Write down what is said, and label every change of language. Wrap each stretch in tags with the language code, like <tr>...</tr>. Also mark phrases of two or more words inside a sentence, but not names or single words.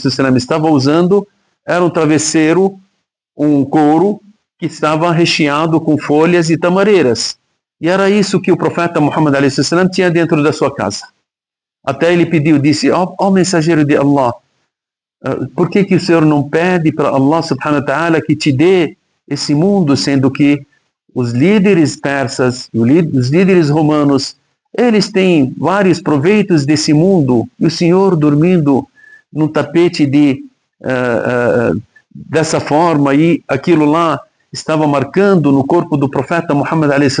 <pt>estava usando era um travesseiro, um couro que estava recheado com folhas e tamareiras. E era isso que o profeta Muhammad a.s. tinha dentro da sua casa. Até ele pediu, disse, ó mensageiro de Allah, por que o Senhor não pede para Allah</pt> <ar>سبحانه وتعالى</ar> <pt>que te dê esse mundo, sendo que os líderes persas e os líderes romanos, eles têm vários proveitos desse mundo, e o Senhor dormindo num tapete dessa forma, e aquilo lá estava marcando no corpo do profeta Muhammad a.s.</pt>